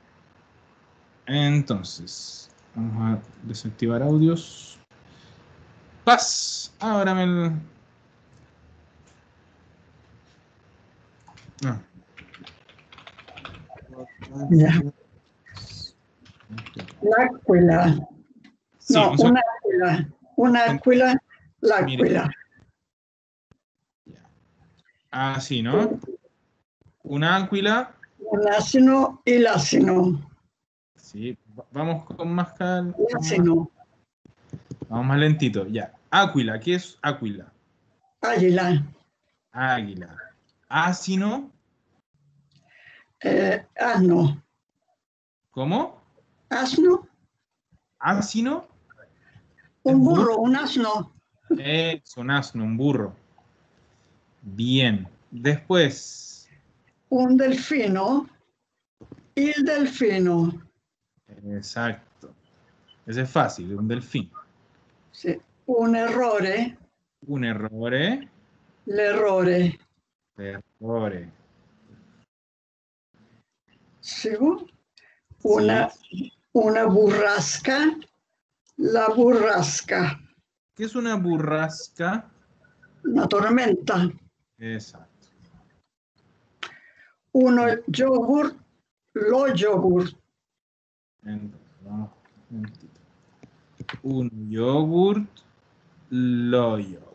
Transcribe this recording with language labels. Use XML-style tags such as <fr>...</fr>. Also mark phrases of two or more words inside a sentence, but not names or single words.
<es>Entonces, vamos a desactivar audios. Paz, ábrame el... Ah.</es> <it>Ya. L'Aquila.</it> <es>Sí, No,</es> <it>un'aquila. Un'aquila, l'Aquila.</it> <es>Ah, sí, ¿no? Una áquila.</es> <it>Un asino y l'asino.</it> <es>Sí, vamos con más calma.</es> <it>L'asino.</it> <es>Vamos más lentito, ya. Áquila, ¿qué es áquila? Águila. Águila. Asino. Asno. ¿Cómo? Asno.</es> <it>Asino.</it> <es>Un burro, un asno. Es un asno, un burro. Bien. Después.</es> <it>Un delfino. Il delfino.</it> <es>Exacto. Ese es fácil, un delfín.</es> <it>Sì. Un errore. Un errore. L'errore. Errore.</it> <es>Sigo. Una burrasca.</es> <it>La burrasca.</it> <es>¿Qué es una burrasca? Una tormenta. Exacto.</es> <it>Uno yogurt. Lo yogurt.</it> <es>Entonces, vamos un momentito.</es> <it>Un yogurt. Lo yogurt.</it>